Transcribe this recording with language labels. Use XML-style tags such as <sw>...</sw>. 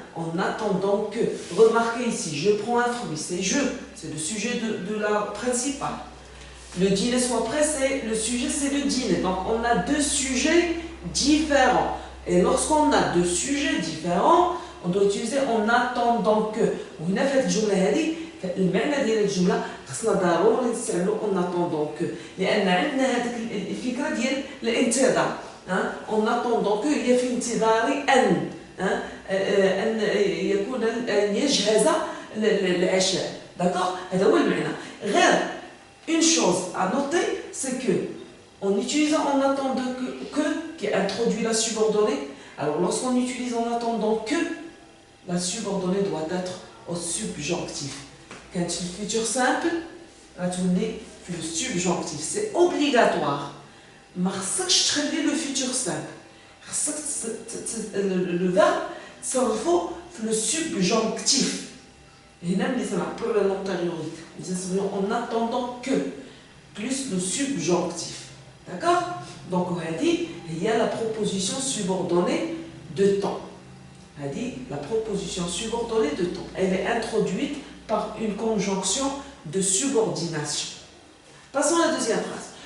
<fr>En attendant que. Remarquez ici, je prends un fruit, c'est je, c'est le sujet de la principale. Le dîner soit prêt, c'est le sujet, c'est le dîner. Donc on a deux sujets différents. Et lorsqu'on a deux sujets différents, on doit utiliser en attendant que.</fr> <ar>وهنا في هذه الجملة هذه المعنى ديال الجملة خصنا ضروري نستعملو en attendant que لأن عندنا هذيك الفكرة ديال الانتظار.</ar> <fr>En attendant que</fr> <ar>هي في انتظار أن. أن يكون أن يجهز العشاء.</ar> <fr>D'accord?</fr> <ar>هذا هو المعنى. غير</ar> <fr>une chose à noter, c'est que en utilisant en attendant que qui introduit la subordonnée, alors lorsqu'on utilise en attendant que, la subordonnée doit être au subjonctif. Quand le futur simple, retourner le subjonctif. C'est obligatoire.</fr> <ar>ما خصكش تخلي</ar> <fr>le futur simple.</fr> <ar>خصك</ar> <fr>le verbe</fr> <ar>تصرفه في</ar> <fr>le subjonctif.</fr> <ar>هنا ملي تنعبروا على l'antériorité.</ar> <fr>En attendant que, plus le subjonctif. D'accord? Donc, on a dit, il y a la proposition subordonnée de temps. On a dit, la proposition subordonnée de temps. Elle est introduite par une conjonction de subordination. Passons à la deuxième phrase.</fr>